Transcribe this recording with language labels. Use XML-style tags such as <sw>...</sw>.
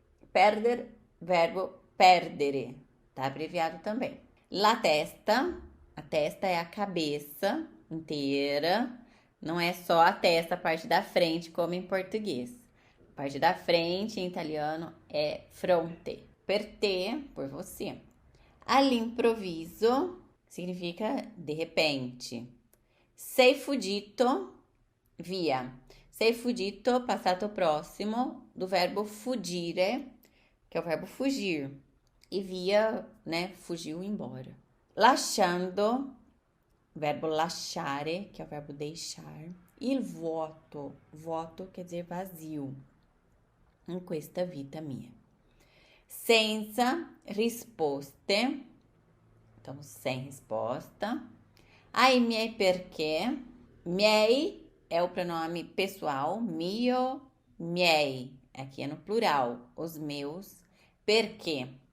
<pt>Perder, verbo perdere, tá abreviado também.</pt> <it>La testa,</it> <pt>a testa é a cabeça inteira, não é só a testa, a parte da frente, como em português. A parte da frente em italiano é fronte.</pt> <it>Per te,</it> <pt>por você.</pt> <it>All'improvviso</it> <pt>significa de repente.</pt> <it>Sei fuggito, via.</it> <pt>Sei fuggito, passato próximo, do verbo fuggire, que é o verbo fugir. E via, né, fugiu embora. Lasciando, verbo lasciare, que é o verbo deixar.</pt> <it>Il vuoto,</it> <pt>vuoto quer dizer vazio.</pt> <it>In questa vita mia. Senza risposte,</it> <pt>então sem resposta.</pt> <it>Ai miei perché,</it> <pt>miei é o pronome pessoal, mio, miei, aqui é no plural, os meus, perché.</pt>